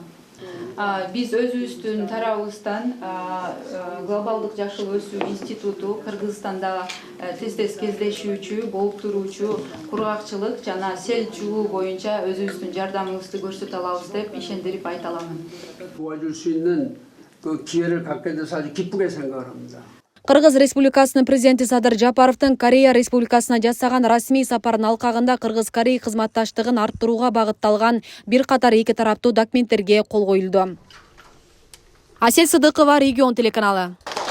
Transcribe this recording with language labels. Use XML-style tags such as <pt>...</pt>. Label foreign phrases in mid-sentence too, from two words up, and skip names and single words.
<ky>Биз өзүбүздүн тарабыбыздан Глобалдык жашыл өсүү институту Кыргызстанда тез кездешүүчү, болуп туруучу кургакчылык жана сел чыгуу боюнча өзүбүздүн жардамыбызды көрсөтө алабыз деп ишендирип айта аламын.</ky> <ko>도와줄 수 있는 그 기회를 갖게 돼서 아주 기쁘게 생각을 합니다.</ko> <ky>Кыргыз Республикасынын президенти Садыр Жапаровдун Корея Республикасына жасаган расмий сапарынын алкагында Кыргыз-Корей кызматташтыгын арттырууга багытталган бир катар эки тараптуу документтерге кол коюлду. Асель Сыдыкова, Регион телеканалы.</ky>